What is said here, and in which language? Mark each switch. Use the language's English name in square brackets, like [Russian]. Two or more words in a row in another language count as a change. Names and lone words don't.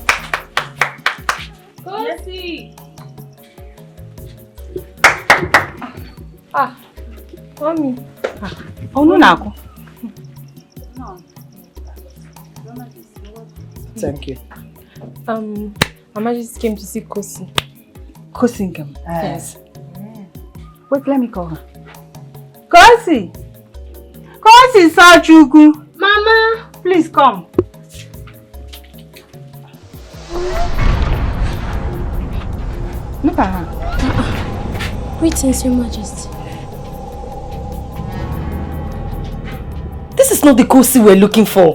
[English] Kosi! Mommy. Oh, no, Nako. Thank you. Mama just came to see Kosi. Kosi came. Yes. Wait, let me call her. Kosi! Kosi Sochukwu! Mama! Please come. Look at her. Greetings, Your Majesty. This is not the Kosi we're looking for.